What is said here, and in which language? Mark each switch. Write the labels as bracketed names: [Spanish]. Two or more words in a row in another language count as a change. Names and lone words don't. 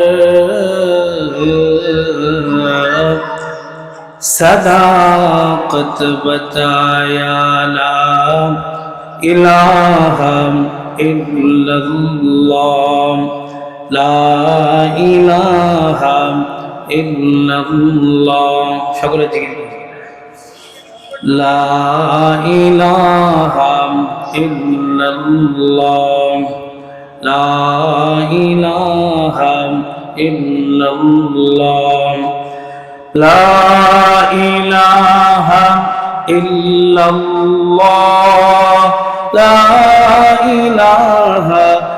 [Urdu] صداقت بتایا [Arabic] لا الہ الا اللہ لا الہ الا اللہ [Bangla] সকলে জিকির [Arabic] لا إله إلا الله لا إله إلا الله لا إله إلا الله لا إله